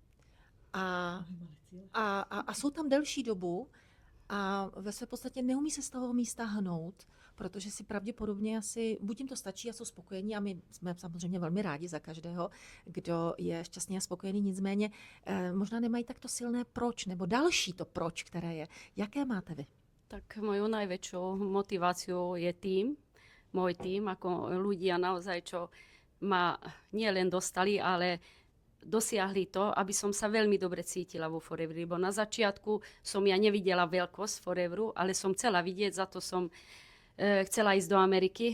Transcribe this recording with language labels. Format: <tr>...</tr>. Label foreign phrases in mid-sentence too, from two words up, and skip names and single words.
<cs>A jsou tam delší dobu a ve své podstatě neumí se z toho místa hnout, protože si pravděpodobně asi, buď jim to stačí a jsou spokojení a my jsme samozřejmě velmi rádi za každého, kdo je šťastný a spokojený, nicméně možná nemají takto silné proč, nebo další to proč, které je. Jaké máte vy?</cs> <sk>Tak mojou najväčšou motiváciou je môj tím, ako ľudia naozaj, čo ma nielen dostali, ale dosiahli to, aby som sa veľmi dobre cítila vo Foreveri. Lebo na začiatku som ja nevidela veľkosť Foreveru, ale som chcela vidieť, za to som chcela ísť do Ameriky.</sk>